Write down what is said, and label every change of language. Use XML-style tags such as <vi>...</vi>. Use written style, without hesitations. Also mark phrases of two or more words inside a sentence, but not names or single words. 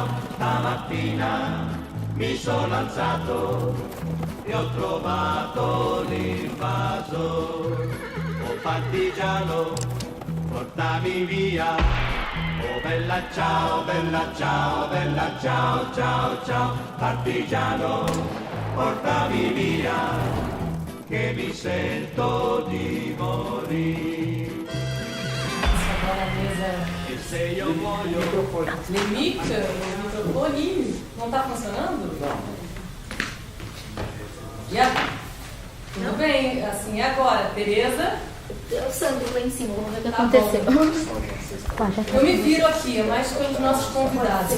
<it>Stamattina mi sono alzato e ho trovato l'invaso, oh partigiano, portami via, oh bella ciao, bella ciao, bella ciao, ciao, ciao. Partigiano, portami via, che mi sento di morire.</it> <pt>Agora a mesa.</pt> <it>E se io muoio. Lemic,</it> <pt>o microfone não está funcionando? Não. Tudo bem, assim, agora, Tereza. O Sandro lá em cima, vamos ver o que Tá aconteceu. Eu me viro aqui, é mais pelos nossos convidados.</pt>